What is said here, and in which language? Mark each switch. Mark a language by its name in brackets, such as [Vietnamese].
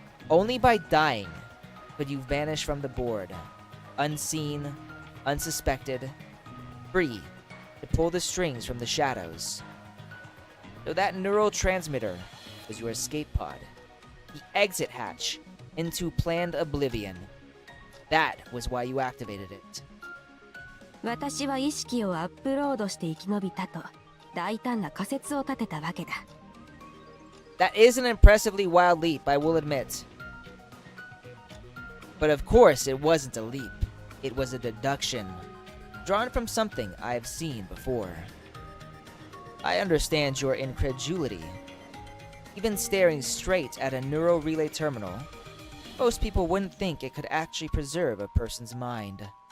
[English] Only by dying could you vanish from the board, unseen, unsuspected, free to pull the strings from the shadows. So that neural transmitter was your escape pod, the exit hatch into planned oblivion. That was why you activated it. [Japanese] 私は意識をアップロードして生き延びたと大胆な仮説を立てたわけだ。 [English] That is an impressively wild leap, I will admit. But of course, it wasn't a leap. It was a deduction, drawn from something I've seen before. I understand your incredulity. Even staring straight at a neural relay terminal, most people wouldn't think it could actually preserve a person's mind.